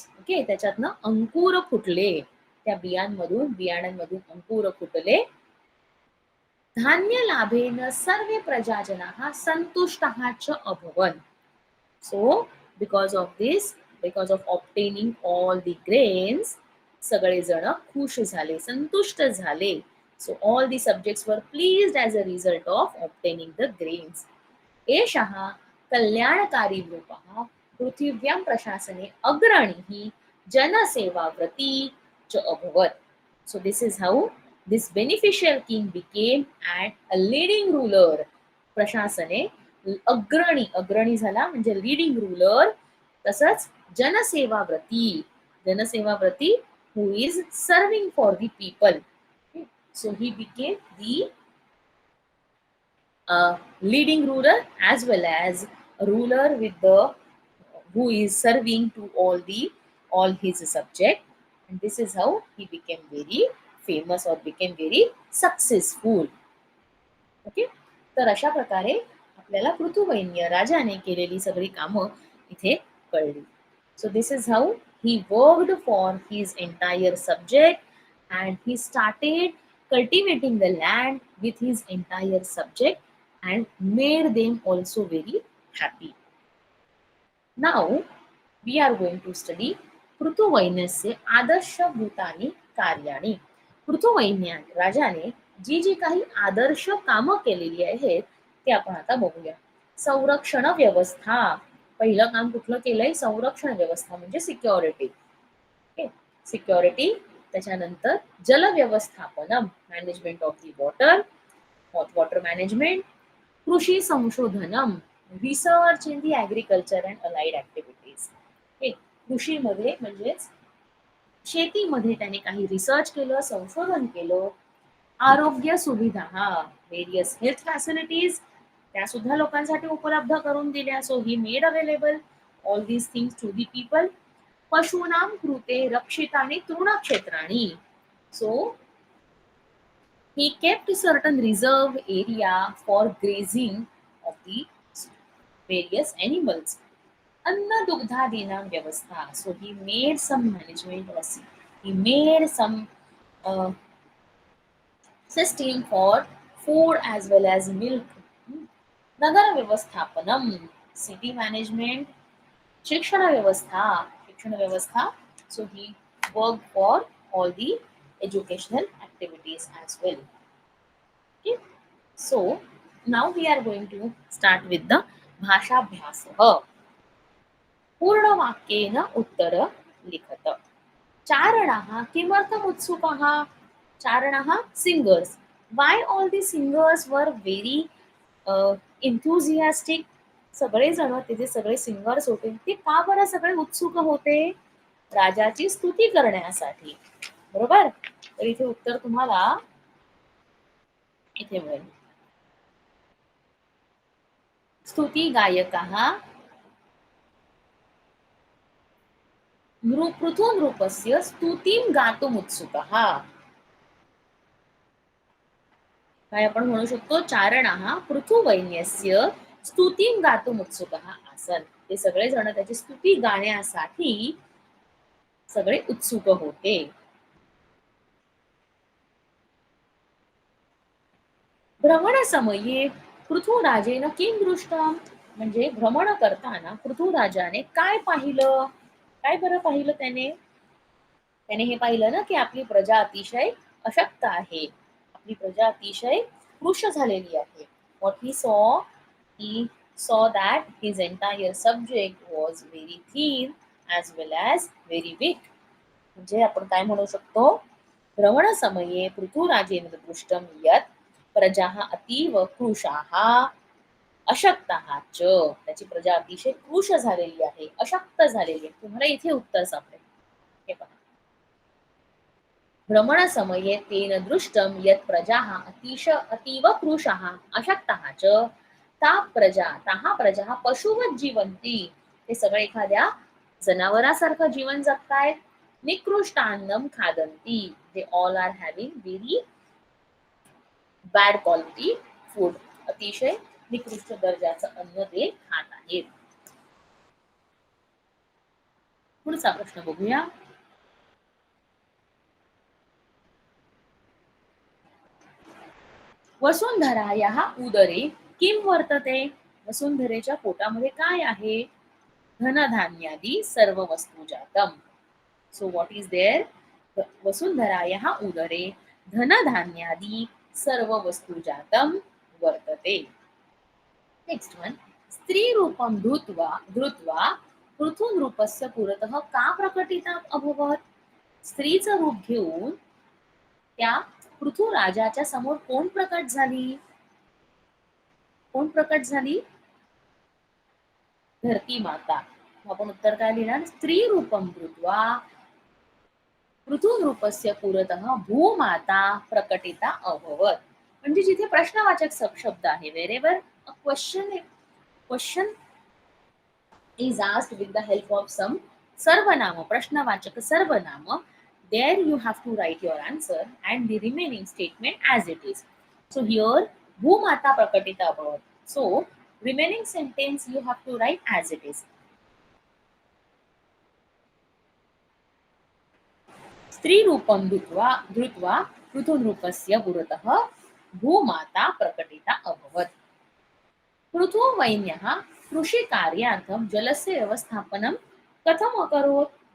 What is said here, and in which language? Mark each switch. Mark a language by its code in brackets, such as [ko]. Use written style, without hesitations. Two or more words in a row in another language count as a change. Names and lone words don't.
[mr] ओके, त्याच्यातनं अंकुर फुटले, त्या बियाणांमधून अंकुर फुटले. [sa] धान्य लाभेन सर्वे प्रजाजनाः संतुष्टाः च अभवन्. [en] So because of this, because of obtaining all the grains, [mr] सगळे जण खुश झाले, संतुष्ट झाले. [en] So all the subjects were pleased as a result of obtaining the grains. [sa] एषः कल्याणकारी रूपः पृथिव्यां प्रशासने अग्रणीः जनसेवाव्रती च अभवत्. [en] So this is how this beneficial king became and a leading ruler. [mr] प्रशासने अग्रणी, अग्रणी झाला म्हणजे [en] leading ruler. [mr] तसंच जनसेवाव्रती, जनसेवाव्रती [en] who is serving for the people. Okay. So he became the leading ruler as well as a ruler with the who is serving to all his subject, and this is how he became very famous or became very successful. [mr] ओके, तर अशा प्रकारे आपल्याला पृथुवैन्य राजाने केलेली सगळी कामं इथे कळली. [en] So this is how he worked for his entire subject and he started cultivating the land with his entire subject and made them also very happy. Now we are going to study [sa] पृथुवैन्यस्य आदर्शभूतानि कार्याणि. [mr] पृथुवैन्यात राजाने जी जी काही आदर्श कामं केलेली आहेत ते आपण आता बघूया. संरक्षण व्यवस्था, पहिलं काम कुठलं केलंय? संरक्षण व्यवस्था म्हणजे सिक्युरिटी. [en] Okay, security. [mr] त्याच्यानंतर जल व्यवस्थापनम, [en] management of the water, water management. [sa] कृषी संशोधनम, [en] research in the agriculture and allied activities. [mr] कृषीमध्ये म्हणजेच शेतीमध्ये त्याने काही रिसर्च केलं, संशोधन केलं. आरोग्य सुविधा, हा, [en] various health facilities [mr] त्या सुद्धा लोकांसाठी उपलब्ध करून दिल्या. [en] So he made available all these things to the people. [sa] पशूनां कृते रक्षितानि तृणक्षेत्राणि. [en] सो he kept certain reserve area for grazing of the various animals. [sa] अन्न दुग्धादीनां व्यवस्था. [en] So he made some management, or he made some uh, system for food as well as milk. [sa] नगर व्यवस्थापनम्, [en] city management. [sa] शिक्षण व्यवस्था, शिक्षण व्यवस्था. [en] So he worked for all the educational activities as well. Okay. So now we are going to start with the भाषाभ्यासः. [sa] पूर्णवाक्येन उत्तर लिखत. चारणाः किमर्थम् उत्सुकाः? चारणाः सिंगर्स. [en] Why all the singers were very enthusiastic? [mr] सगळे जण तिथे सगळे सिंगर्स होते ते का बरं सगळे उत्सुक होते? राजाची स्तुती करण्यासाठी. बरोबर. तर इथे उत्तर तुम्हाला इथे मिळेल. [sa] स्तुती गायकाः पृथुनृपस्य स्तुतीं गातुमुत्सुकः. [mr] काय आपण म्हणू शकतो? [sa] चारणाः पृथुवैन्यस्य स्तुतीं गातुमुत्सुकः आसन्. [mr] ते सगळे जण त्याची स्तुती गाण्यासाठी सगळे उत्सुक होते. [sa] भ्रमणसमये पृथुराजेन किं दृष्टम्? [mr] म्हणजे भ्रमण करताना पृथुराजाने काय पाहिलं? काय बरं पाहिलं त्याने? त्याने हे पाहिलं ना की आपली प्रजा अतिशय अशक्त आहे, आपली प्रजा अतिशय कृश झालेली आहे. [en] What he saw that his entire subject was very thin as well as very weak. [mr] म्हणजे आपण काय म्हणू शकतो? [sa] भ्रमणसमये पृथुराजेन दृष्टं यत् प्रजाः अतीव कृशाः अशक्ताः च. [mr] त्याची प्रजा अतिशय कृश झालेली आहे, अशक्त झालेली आहे. तुम्हाला इथे उत्तर सापडेल. हे पहा. [sa] भ्रमणसमये तेन दृष्टं यत् प्रजाः अतीव कृशाः अशक्ताः च ताः प्रजाः पशुवत् जीवन्ति. [mr] ते सगळे एखाद्या जनावरासारखं जीवन जगतायत. [sa] निकृष्टान्नं खादन्ति. [en] They all are having very bad quality food. [mr] अतिशय निकृष्ट दर्जाचं अन्न ते खात आहेत. पुढचा प्रश्न बघूया. [sa] वसुंधरायाः उदरे किं वर्तते? [mr] वसुंधरेच्या पोटामध्ये काय आहे? [sa] धनधान्यादी सर्व वस्तू जातम. [en] So what is there? [sa] वसुंधरायाः उदरे धनधान्यादी सर्व वस्तू जातम वर्तते. [en] Next one. [sa] स्त्री रूपं धृत्वा पृथुनृपस्य पुरतः का प्रकटिता अभवत? [mr] स्त्रीचं रूप घेऊन त्या पृथुराजाच्या समोर कोण प्रकट झाली? कोण प्रकट झाली? धरती माता. आपण उत्तर काय लिहिणार? [sa] स्त्री रूपं धृत्वा पृथुनृपस्य पुरतः भूमाता प्रकटिता अभवत. [mr] म्हणजे जिथे प्रश्नवाचक शब्द आहे, [en] wherever a question is asked with the help of some sarvanama, [sa] प्रश्नवाचक सर्वनाम, [en] there you have to write your answer and the remaining statement as it is. So here [sa] भूमाता प्रकटिता अभवत्. [en] So remaining sentence you have to write as it is. [sa] स्त्री रूपं धृत्वा पृथुनृपस्य पुरतः भूमाता प्रकटिता अभवत्. पृथुवैन्यः कृषिकार्यार्थं जलस्य व्यवस्थापनं कथम् अकरोत्?